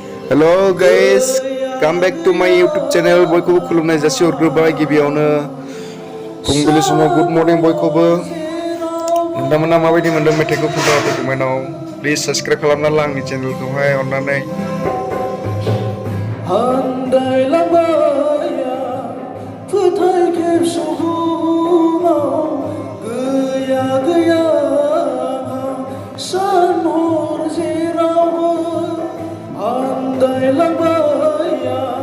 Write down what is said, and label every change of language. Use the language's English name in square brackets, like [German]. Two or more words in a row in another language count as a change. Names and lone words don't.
[English] Hello guys, come back to my YouTube channel. [Bodo] बयखौबो खुलुमनाय जासिहरग्रोबाय गिबियावनो फुंबिलि समाव [English] good morning [Bodo] बयखौबो नोंथांमोना माबायदि मोनदों मेथाइखौ खोन्थाहरदो कमेन्टआव [English] please subscribe [Bodo] खालामना ला आंनि चेनेलखौहाय अननानै आन्दायलांबाया फोथाय खेबस'गुमाव गैया गैया सान हर जेरावबो आन्दायलांबाया